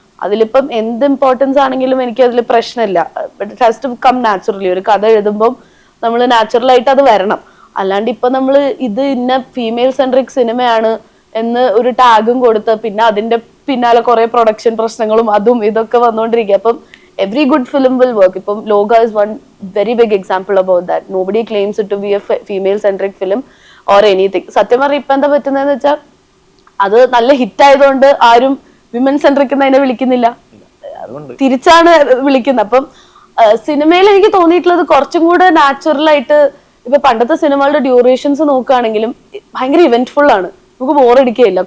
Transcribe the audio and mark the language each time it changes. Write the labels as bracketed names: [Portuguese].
[Malayalam] അതിലിപ്പം എന്ത് ഇമ്പോർട്ടൻസ് ആണെങ്കിലും എനിക്ക് അതിൽ പ്രശ്നമില്ല. [English] But it has to come naturally. [Malayalam] ഒരു കഥ എഴുതുമ്പോൾ നമ്മൾ നാച്ചുറലായിട്ട് അത് വരണം. അല്ലാണ്ട് ഇപ്പൊ നമ്മൾ ഇത് ഇന്ന ഫീമെയിൽ സെൻട്രിക് സിനിമയാണ് എന്ന് ഒരു ടാഗും കൊടുത്ത് പിന്നെ അതിന്റെ പിന്നാലെ കുറെ പ്രൊഡക്ഷൻ പ്രശ്നങ്ങളും അതും ഇതൊക്കെ വന്നുകൊണ്ടിരിക്കുക. അപ്പം [English] every good film will work. [Malayalam] ഇപ്പം [English] Lokah is one very big example about that. Nobody claims it to be a female centric film or anything. [Malayalam] സത്യം പറഞ്ഞാൽ ഇപ്പൊ എന്താ പറ്റുന്നതെന്ന് വെച്ചാൽ അത് നല്ല ഹിറ്റ് ആയതുകൊണ്ട് ആരും വിമൻ സെൻട്രിക് എന്നതിനെ വിളിക്കുന്നില്ല, തിരിച്ചാണ് വിളിക്കുന്നത്. അപ്പം സിനിമയിൽ എനിക്ക് തോന്നിയിട്ടുള്ളത് കുറച്ചും കൂടെ നാച്ചുറൽ ആയിട്ട്. ഇപ്പൊ പണ്ടത്തെ സിനിമകളുടെ ഡ്യൂറേഷൻസ് നോക്കുകയാണെങ്കിലും ഭയങ്കര ഇവന്റ്ഫുൾ ആണ്, നമുക്ക് ബോറടിക്കുകയില്ല.